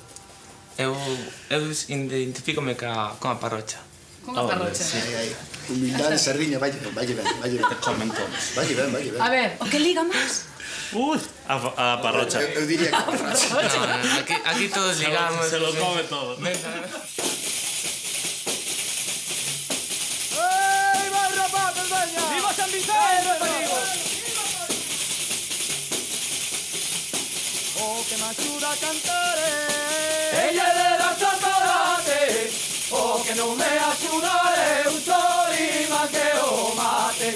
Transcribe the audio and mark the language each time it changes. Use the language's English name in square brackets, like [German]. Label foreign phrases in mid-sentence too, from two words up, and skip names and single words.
[Galician] Eu identifícome con a parrocha. Con a parrocha. Humildade, sardiña, vai ben. Comen todos. Vai ben. A ver, o que liga máis? A parrocha. Eu diría que a parrocha. [Spanish] No, aquí todos ligamos. Se lo come todo. ¡Ey, barra pata, Peña! ¡Viva San Vicente! [Galician] Oh, que me axuda a cantar, ella é de dar chocolate, oh, que non me axudaré un solima que o mate.